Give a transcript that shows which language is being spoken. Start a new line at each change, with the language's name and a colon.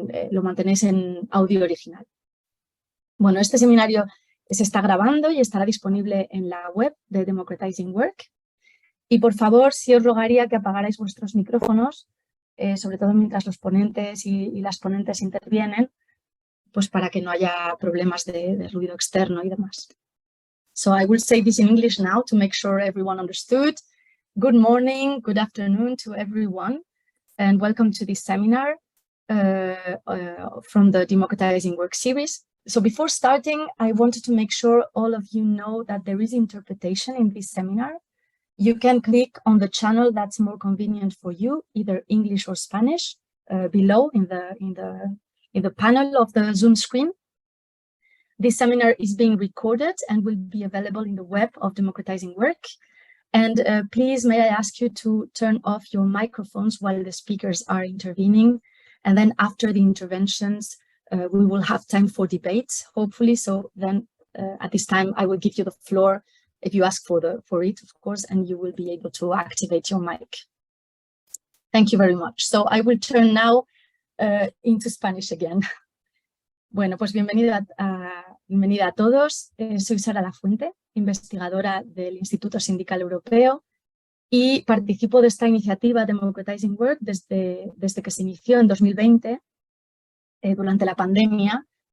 Spanish: Lo mantenéis en audio original. Bueno, este seminario se está grabando y estará disponible en la web de Democratizing Work. Y por favor, sí os rogaría que apagarais vuestros micrófonos, sobre todo mientras los ponentes y las ponentes intervienen, pues para que no haya problemas de ruido externo y demás.
English: So I will say this in English now to make sure everyone understood. Good morning, good afternoon to everyone, and welcome to this seminar from the Democratizing Work series. So before starting, I wanted to make sure all of you know that there is interpretation in this seminar. You can click on the channel that's more convenient for you, either English or Spanish, below in the panel of the Zoom screen. This seminar is being recorded and will be available in the web of Democratizing Work. And please, may I ask you to turn off your microphones while the speakers are intervening. And then after the interventions, we will have time for debates, hopefully. So then at this time, I will give you the floor if you ask for it, of course, and you will be able to activate your mic. Thank you very much. So I will turn now into Spanish again.
Spanish: Bueno, pues bienvenida a todos. Soy Sara Lafuente, investigadora del Instituto Sindical Europeo y participo de esta iniciativa Democratizing Work desde que se inició en 2020, durante la pandemia.